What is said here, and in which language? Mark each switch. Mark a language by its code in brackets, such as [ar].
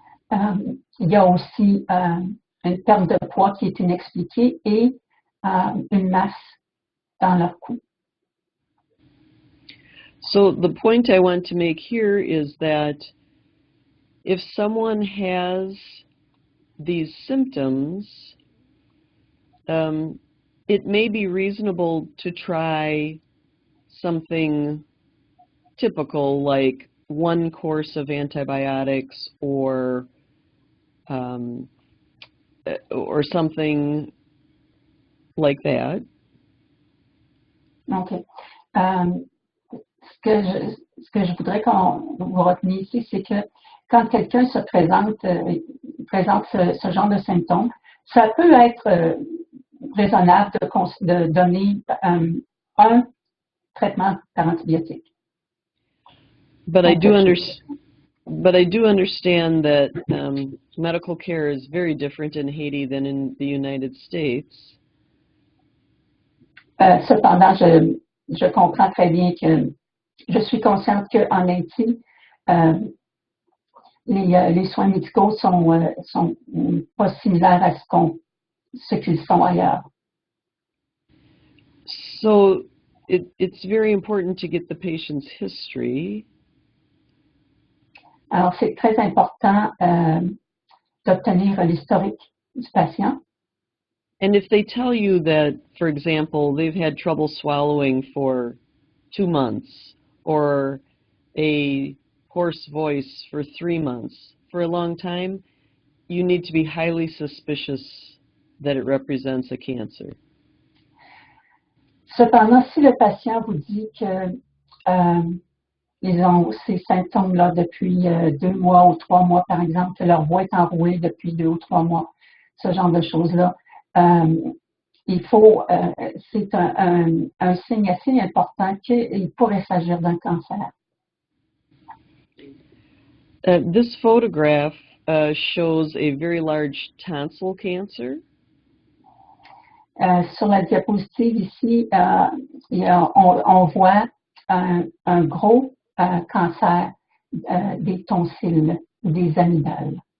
[fr] Il y a aussi une perte de poids qui est inexpliquée et une masse dans leur cou. [en] So the point I want to make here is that if someone has these symptoms, it may be reasonable to try something typical like 1 course of antibiotics or something like that. OK. [fr] Ce que je voudrais qu'on vous reteniez ici, c'est que quand quelqu'un se présente ce genre de symptômes, ça peut être raisonnable de donner un traitement par antibiotique. [en] But I do understand that medical care is very different in Haiti than in the United States. [fr] Cependant, je comprends très bien que je suis consciente qu'en Haïti, les soins médicaux sont pas similaires à ce qu'ils sont ailleurs. [en] So it's very important to get the patient's history. [fr] Alors, c'est très important d'obtenir l'historique du patient. [en] And if they tell you that, for example, they've had trouble swallowing for 2 months, or a hoarse voice for 3 months, for a long time, you need to be highly suspicious that it represents a cancer. [fr] Cependant, si le patient vous dit que ils ont ces symptômes-là depuis 2 mois ou 3 mois, par exemple, que leur voix est enrouée depuis 2 ou 3 mois, ce genre de choses-là, il faut, c'est un signe assez important qu'il pourrait s'agir d'un cancer. [en] This photograph shows a very large tonsil cancer. [fr] Sur la diapositive ici, on voit un gros cancer des tonsilles, des amygdales.